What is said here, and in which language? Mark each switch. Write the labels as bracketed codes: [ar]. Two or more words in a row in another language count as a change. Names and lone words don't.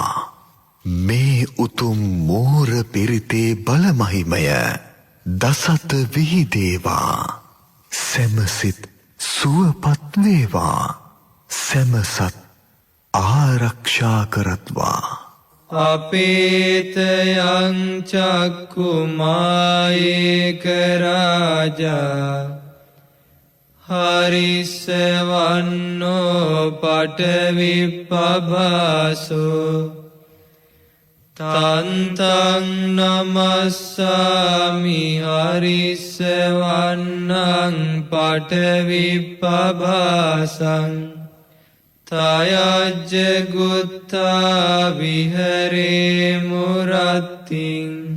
[si] මේ උතුම් මෝර පිරිතේ බලමහිමය දසත විහිදේවා. සැමසිත සුවපත් වේවා. සැමසත් ආරක්ෂා කරත්වා. [pi] අපේතයං චක්කුමායේක රාජා හරිස්සවන්නෝ පටවිප්පභාසෝ තන්තං නමස්සාමි හරිස්සවන්නං පටවිප්පභාසං තයජ්ජගුත්තා විහරේ මුරත්තිං